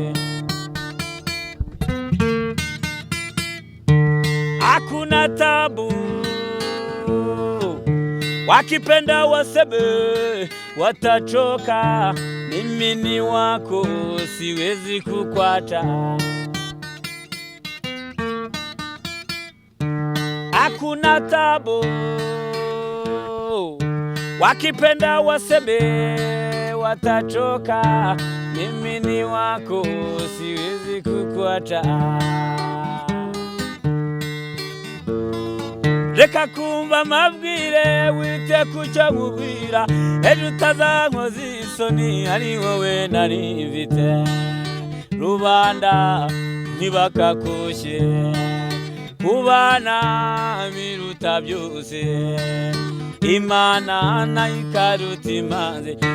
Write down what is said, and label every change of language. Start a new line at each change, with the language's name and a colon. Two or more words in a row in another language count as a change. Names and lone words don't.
Swahili: Hakuna tabu, wakipenda waseme watachoka, mimi ni wako siwezi kukwata. Hakuna tabu, wakipenda waseme watachoka, mimi ni wako siwezi kukwata.
Kinyarwanda: Reka kumva mabwire wite kucyo nkubwira, ejo utazankoza isoni ari wowe nari mfite. Rubanda ntibakakushye, kubana biruta byose, Imana nayo ikaruta imanzi.